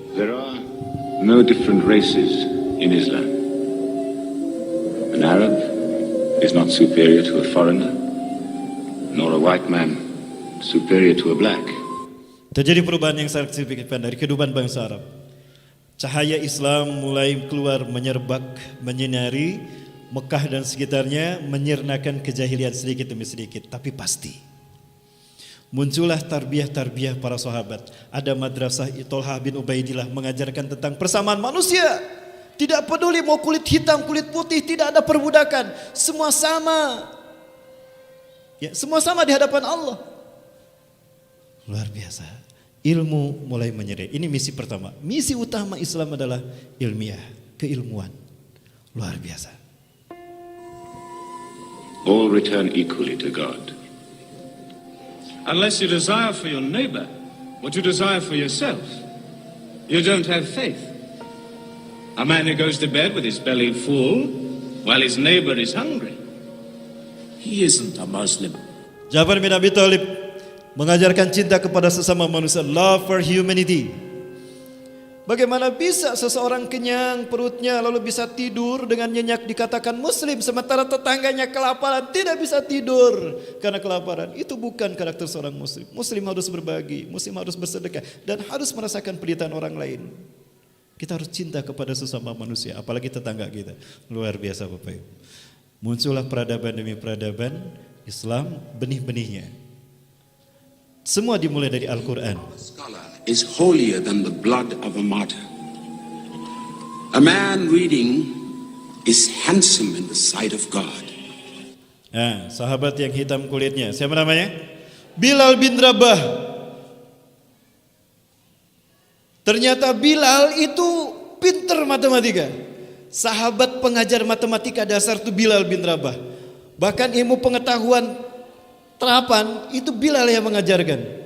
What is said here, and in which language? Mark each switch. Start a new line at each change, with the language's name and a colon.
English: There are no different races in Islam. An Arab is not superior to a foreigner, nor a white man superior to a black.
Indonesian: Terjadi perubahan yang sangat signifikan dari kehidupan bangsa Arab. Cahaya Islam mulai keluar menyerbak, menyinari Mekah dan sekitarnya, menyirnakan kejahilian sedikit demi sedikit, tapi pasti. Muncullah tarbiyah-tarbiyah para sahabat. Ada madrasah Thalhah bin Ubaidillah mengajarkan tentang persamaan manusia. Tidak peduli mau kulit hitam, kulit putih, tidak ada perbudakan. Semua sama. Ya, semua sama di hadapan Allah. Luar biasa. Ilmu mulai menyeret. Ini misi pertama. Misi utama Islam adalah ilmiah, keilmuan. Luar biasa.
English: All return equally to God. Unless you desire for your neighbor what you desire for yourself, you don't have faith. A man who goes to bed with his belly full while his neighbor is hungry, he isn't a Muslim.
Indonesian: Ja'far bin Abi Thalib mengajarkan cinta kepada sesama manusia,
English: love for humanity.
Indonesian: Bagaimana bisa seseorang kenyang perutnya lalu bisa tidur dengan nyenyak dikatakan muslim, sementara tetangganya kelaparan tidak bisa tidur karena kelaparan? Itu bukan karakter seorang muslim. Muslim harus berbagi, muslim harus bersedekah, dan harus merasakan penderitaan orang lain. Kita harus cinta kepada sesama manusia, apalagi tetangga kita. Luar biasa Bapak Ibu. Muncullah peradaban demi peradaban Islam, benih-benihnya. Semua dimulai dari Al-Quran.
English: Is holier than the blood of a martyr. A man reading is handsome in the sight of God.
Indonesian: Nah, sahabat yang hitam kulitnya, siapa namanya? Bilal bin Rabah. Ternyata Bilal itu pinter matematika. Sahabat pengajar matematika dasar itu Bilal bin Rabah. Bahkan ilmu pengetahuan terapan itu Bilal yang mengajarkan.